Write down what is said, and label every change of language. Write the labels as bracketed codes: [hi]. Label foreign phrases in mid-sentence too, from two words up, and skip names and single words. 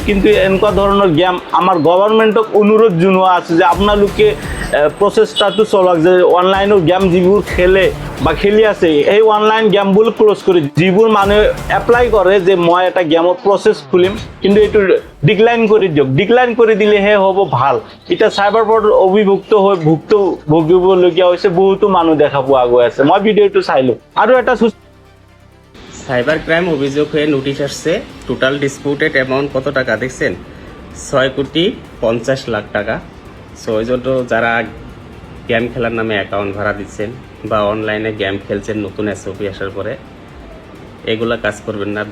[as] কিন্তু এনেকুৱা ধৰণৰ গেম আমাৰ গভৰ্ণমেণ্টক অনুৰোধ জনোৱা আছে যে আপোনালোকে প্ৰচেষ্টাটো চলাওক যে অনলাইনৰ গেম যিবোৰ খেলে বা খেলি আছে, এই অনলাইন গেমবোৰ ক্ল'জ কৰি, যিবোৰ মানুহে এপ্লাই কৰে যে মই এটা গেমৰ প্ৰচেছ খুলিম, কিন্তু এইটো ডিক্লাইন কৰি দিয়ক। ডিক্লাইন কৰি দিলেহে হ'ব ভাল। এতিয়া চাইবাৰ ফ্ৰডৰ অভিভুক্ত হৈ ভুগিবলগীয়া হৈছে বহুতো মানুহ দেখা পোৱা গৈ আছে। মই ভিডিঅ'টো চাইলোঁ। আৰু এটা [en] cyber crime [bn] অভিযোগ হয়ে নোটিশ আসছে। [en] total disputed amount [bn] কত টাকা দেখছেন? 6,50,00,000 টাকা। সো ওই জন্য যারা গেম খেলার নামে অ্যাকাউন্ট ভাড়া দিচ্ছেন বা অনলাইনে গেম খেলছেন নতুন এসওপি আসার পরে, এগুলা কাজ করবেন না।